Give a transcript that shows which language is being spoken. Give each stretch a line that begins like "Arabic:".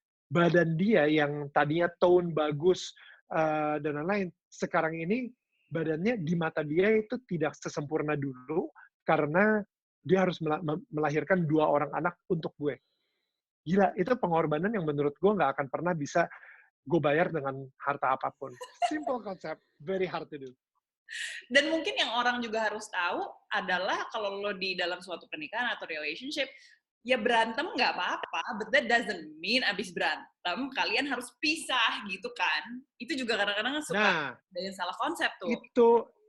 Indonesian: Badan dia yang tadinya tone bagus dan lain-lain, sekarang ini badannya di mata dia itu tidak sesempurna dulu karena dia harus melahirkan 2 orang anak untuk gue. Gila, itu pengorbanan yang menurut gue nggak akan pernah bisa gue bayar dengan harta apapun.
English: Simple concept, very hard to do.
Indonesian: Dan mungkin yang orang juga harus tahu adalah kalau lo di dalam suatu pernikahan atau relationship, ya berantem nggak apa-apa, but that doesn't mean abis berantem kalian harus pisah gitu kan. Itu juga kadang-kadang suka ada yang salah konsep tuh.